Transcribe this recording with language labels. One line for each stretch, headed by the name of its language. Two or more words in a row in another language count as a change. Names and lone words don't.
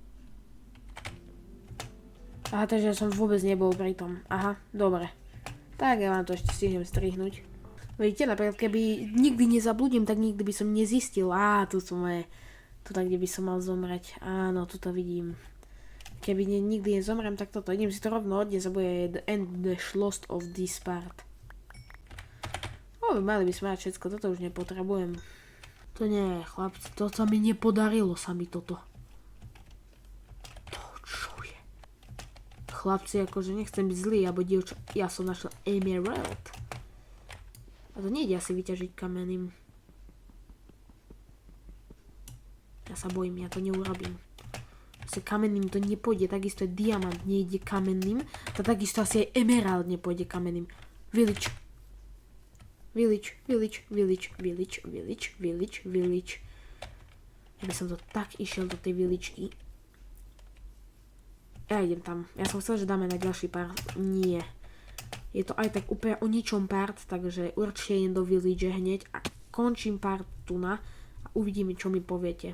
Slovak: Aha, takže ja som vôbec nebol pri tom. Aha, dobre. Tak ja vám to ešte stihnem strihnúť. Vidíte, napríklad keby nikdy nezabludím, tak nikdy by som nezistil. Tu sú moje... Tu tak, kde by som mal zomrieť. Áno, tu to vidím. Keby nikdy nezomrem, tak toto. Idem si to rovno odniesť a bude
English: the end the lost of this part.
Slovak: Mali by sme mať všetko, toto už nepotrebujem. To nie, chlapci, to sa mi nepodarilo, sa mi toto. chlapci, akože nechcem byť zlý, alebo dievča, ja som našiel emerald. A to nejde asi vyťažiť kamenným. Ja sa bojím, ja to neurobím. Asi kamenným to nepôjde, takisto je diamant nejde kamenným, to takisto asi aj emerald nepôjde kamenným. Village. Village, village, village, village, village, village, village. Ja by som to tak išiel do tej village-ky. Ja idem tam. Ja som chcel, že dáme na ďalší part. Nie. Je to aj tak úplne o ničom part, takže určite idem do village hneď a končím part tu na a uvidíme, čo mi poviete.